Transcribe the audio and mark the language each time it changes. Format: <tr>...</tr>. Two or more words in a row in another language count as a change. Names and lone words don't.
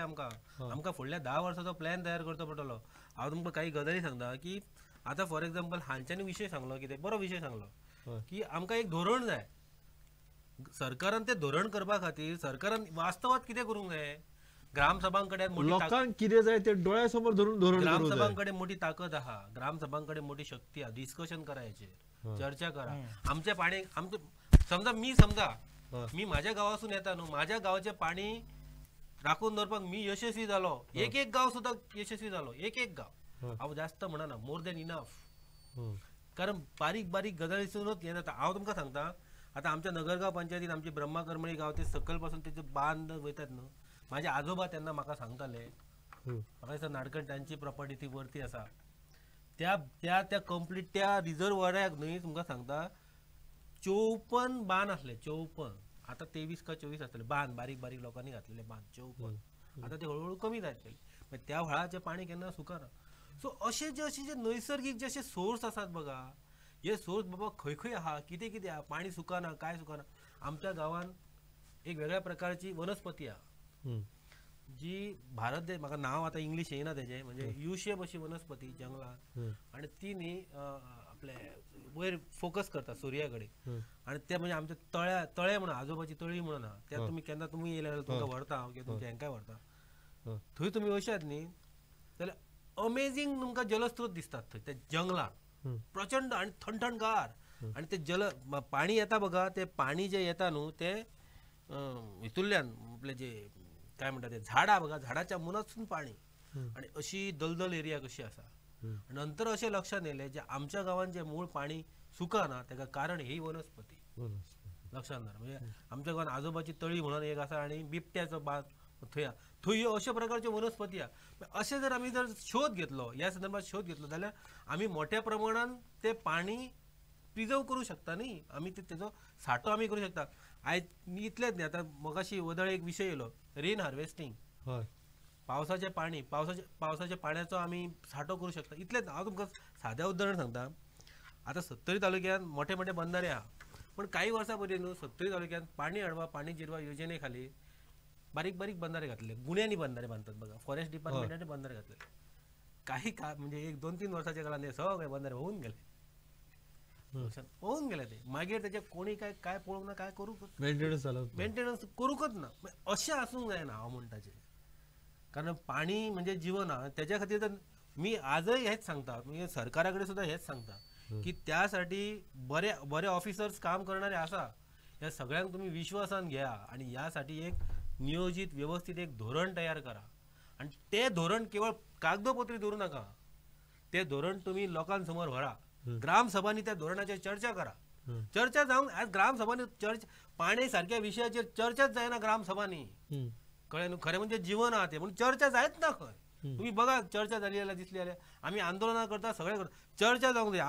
<kok>आमकां फुडल्या 10 वर्साचो प्लॅन तयार करचो पडटलो. हांव तुमकां काही गजाली सांगता की आतां</kok> <en>for example</en> <kok>हांच्यानी विशय सांगलो कितें बरो विशय सांगलो की आमकां एक धोरण जाय. सरकारान ते धोरण करपा खातीर सरकारान वास्तवात कितें करूंक जाय. ग्रामसभांकडे लोकांक कितें जाय ते दोळ्या समोर धरून धोरण ग्रामसभांकडे मोठी ताकद आहा. ग्रामसभांकडे मोठी शक्ती आहा. डिस्कशन करायचेर चर्चा करा. आमचे पाणी समजा मी माझ्या गावासून येता न्हू माझ्या गावाचे पाणी राखून दवरपाक मी यशस्वी जालो. एक गाव सुद्धा यशस्वी जालो. एक गाव हांव जास्त म्हणना</kok> <en>more than enough.</en> <kok>कारण बारीक बारीक गजालीसूनच हे जाता. हांव तुमकां सांगता, आतां आमच्या नगरगांव पंचायतीन आमचे ब्रह्माकर्मणी गांव ते सकयल पासून तेचे बांद वयतात न्हू. म्हाजे आजोबा तेन्ना म्हाका सांगताले, म्हाका दिसता नाडकण तांची प्रॉपर्टी ती वरती आसा, त्या कंप्लीट त्या रिजर्वराक न्हय तुमकां सांगता 54 बांद असले. 54 आता 23 का 24 असतले बांद, बारीक बारीक लोकांनी घातलेले बांद 54. आता ते हळूहळू कमी जायत गेले. त्या व्हाळाचे पाणी केन्ना सुकाना. सो असे जे नैसर्गिक जसे सोर्स असतात बघा, हे सोर्स बाबा खंय खंय आहा, कितें कितें आहा, पाणी सुकाना काय सुकाना. आमच्या गावान एक वेगळ्या प्रकारची वनस्पती आहा जी भारत देश, म्हाका नाव आता इंग्लिश येना तेजे, म्हणजे युशेप अशी वनस्पती जंगलात, आणि ती न्ही आपले वयर फोकस करता सूर्या कडेन. आणि ते म्हणजे आमच्या तळे म्हणून आजोबाची तळी म्हणून आहा, त्या तुम्ही केन्ना तुम्ही येयले जाल्यार तुमकां व्हरता हांव, किंवा तुमच्या हेंकाय व्हरता. थंय तुम्ही वयशात न्ही जाल्यार अमेझींग तुमकां जलस्रोत दिसतात थंय त्या जंगलात, प्रचंड आणि थंडगार. आणि ते पाणी येता बघा, ते पाणी जे येता न्हू ते हितूंतल्यान आपले जे काय म्हणतात ते झाडां बघा, झाडाच्या मुनासून पाणी, आणि अशी दलदल एरिया कशी आसा. नंतर अशें लक्षात येयलें जे आमच्या गांवांत जे मूळ पाणी सुकाना ताका कारण ही वनस्पती लक्षात ना. म्हणजे आमच्या गांवांत आजोबाची तळी म्हणून एक आसा, आणि बिबट्याचो बाग थंय थंय अशा प्रकारच्यो वनस्पती आहा. अशें जर आमी शोध घेतलो, ह्या संदर्भात शोध घेतलो जाल्यार आमी मोठ्या प्रमाणात ते पाणी प्रिजर्व करूं शकता न्ही. आमी तेजो साठो आमी करूं शकता. आयज इतलेंच न्ही, आतां मगाशी वदळ एक विशय येयलो,</kok> <en>rain harvesting,</en> <kok>पावसाचें पाणी, पावसाच्या पाण्याचो आमी साठो करूं शकता. इतलेंच. हांव तुमकां सादें उदाहरण सांगता. आतां सत्तरी तालुक्यांत मोठे मोठे बंधारे आहा, पण काही वर्सां पयलीं न्हू सत्तरी तालुक्यांत पाणी अडवा पाणी जिरवा योजने खाली बारीक बारीक बंधारे घातले, गुण्यांनी बंधारे बांधतात बघा,</kok> <en>forest department</en> <kok>बंधारे घातले. काही म्हणजे 1-2-3 वर्साच्या काळात हे सगळे बंधारे होऊन गेले, होऊन गेले. ते मागीर त्याचे कोणी काय पळोवंक ना, काय करूंक मेंटेनन्स करूंकच ना. अशें आसूंक जायना हांव म्हणटाचें. कारण पाणी म्हणजे जीवन आहा. त्याच्या खातीर तर मी आजही हेच सांगता, मी सरकाराकडे सुद्धा हेच सांगता की त्यासाठी बरे ऑफिसर्स काम करणारे आसा, या सगळ्यांक तुम्ही विश्वासान घ्या आणि यासाठी एक नियोजित व्यवस्थित एक धोरण तयार करा. आणि ते धोरण केवळ कागदोपत्री धरू नका, ते धोरण तुम्ही लोकांसमोर व्हरा. ग्रामसभांनी त्या धोरणाचेर चर्चा करा. चर्चा जावंक आज ग्रामसभांनी पाणी सारख्या विशयाचेर चर्चाच जायना ग्रामसभांनी. कळ्ळें न्हू. खरें म्हणजे जीवन आहा ते, म्हणून चर्चा जायत ना खंय. तुम्ही बघा चर्चा जाली जाल्यार दिसली जाल्यार आमी आंदोलनां करता, सगळे करता. चर्चा जावंक जाय.</kok>